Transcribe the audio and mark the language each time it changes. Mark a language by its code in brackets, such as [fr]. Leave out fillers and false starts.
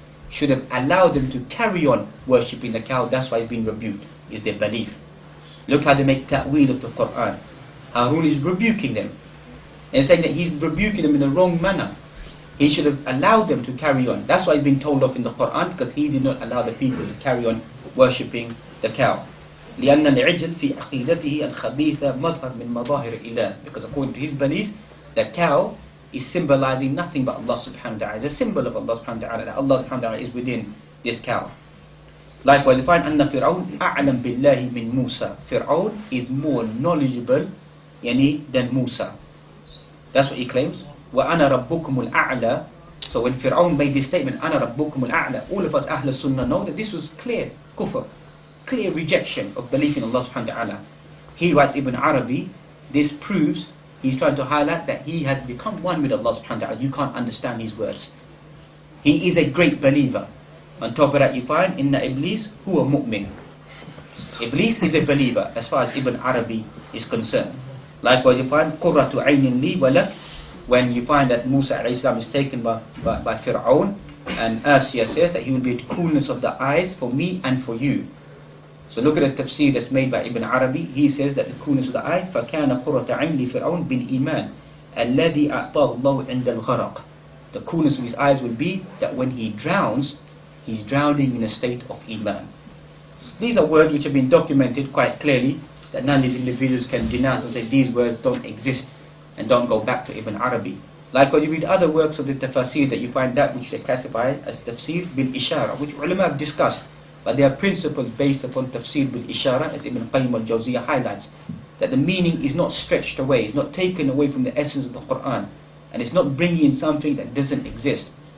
[en] Should have allowed them to carry on worshipping the cow. That's why he's been rebuked, is their belief. Look how they make ta'weel of the Quran. Harun is rebuking them and saying that he's rebuking them in the wrong manner. He should have allowed them to carry on. That's why he's been told off in the Quran, because he did not allow the people to carry on worshipping the cow. [ar] لأن العجل في عقيدته الخبيثة مظهر من مظاهر الإله. [en] Because according to his belief, the cow is symbolizing nothing but Allah subhanahu wa ta'ala. It's a symbol of Allah subhanahu wa ta'ala, that Allah subhanahu wa ta'ala is within this cow. Likewise, we find [ar] أن فرعون أعلم بالله من موسى. [en] Fir'aun is more knowledgeable than Musa. That's what he claims. [ar] وَأَنَا رَبُّكُمُ الْأَعْلَى. [en] So when Fir'aun made this statement, [ar] أَنَا رَبُّكُمُ الْأَعْلَى, [en] all of us Ahl Sunnah know that this was clear kufr, clear rejection of belief in Allah subhanahu wa ta'ala. He writes, Ibn Arabi, this proves, he's trying to highlight that he has become one with Allah subhanahu wa ta'ala. You can't understand his words. He is a great believer. On top of that you find, [ar] Inna Iblis huwa mu'min. [en] Iblis is a believer as far as Ibn Arabi is concerned. Likewise you find, [ar] Qurratu aynin li walak. [en] When you find that Musa alayhi salam is taken by Fir'aun, and Asiya says that he will be the coolness of the eyes for me and for you. So look at the tafsir that's made by Ibn Arabi. He says that the coolness of the eye, [ar] فَكَانَ قُرَّةَ عَيْنِ لِفِرْعَوْنَ بِالْإِيمَانِ الَّذِي أَعْطَاهُ اللَّهُ عِنْدَ الْغَرَقِ. [en] The coolness of his eyes will be that when he drowns, he's drowning in a state of Iman. These are words which have been documented quite clearly, that none of these individuals can denounce and say these words don't exist and don't go back to Ibn Arabi. Likewise, you read other works of the tafsir that you find that which they classify as tafsir bil ishara, which ulama have discussed, but they are principles based upon tafsir bil ishara, as Ibn Qayyim al-Jawziyah highlights, that the meaning is not stretched away, it's not taken away from the essence of the Quran, and it's not bringing in something that doesn't exist.